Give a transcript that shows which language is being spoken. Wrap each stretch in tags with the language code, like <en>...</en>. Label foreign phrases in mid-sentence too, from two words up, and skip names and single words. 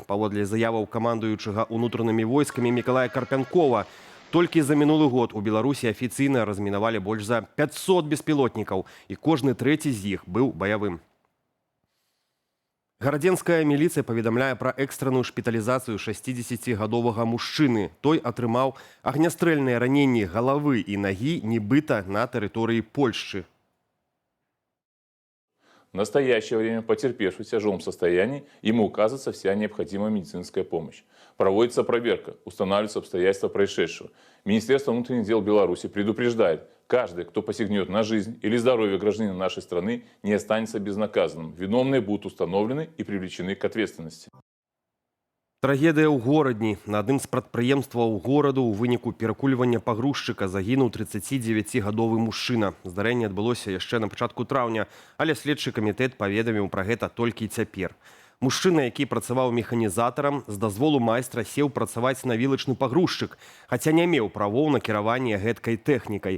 <be>Паводле заяваў камандуючага ўнутранымі войскамі Мікалая Карпянкова, толькі за мінулы год у Беларусі афіцыйна размінавалі больш за 500 беспілотнікаў, і кожны трэці з іх быў баявым. Гарадзенская міліцыя паведамляе пра экстранную шпіталізацыю 60-гадовага мужчыны. Той атрымаў агнястрэльныя раненні галавы і нагі, нібыта на тэрыторыі Польшчы.</be> <ru>В настоящее время потерпевший в тяжелом состоянии, ему указывается вся необходимая медицинская помощь. Проводится проверка, устанавливаются обстоятельства происшедшего. Министерство внутренних дел Беларуси предупреждает Каждый, кто посягнет на жизнь или здоровье гражданина нашей страны, не останется безнаказанным. Виновные будут установлены и привлечены к ответственности.</ru> <be>Трагедыя ў горадні. На адным з прадпрыемстваў гораду ў выніку перакульвання пагрузчыка загінуў 39-гадовы мужчына. Здарэнне адбылося яшчэ на пачатку траўня, але следчы камітэт паведаміў пра гэта толькі цяпер. Мужчына, які працаваў механізатарам, з дазволу майстра сеў працаваць на вілачны пагрузчык, хаця не меў правоў на кіраванне гэткай тэхнікай.</be>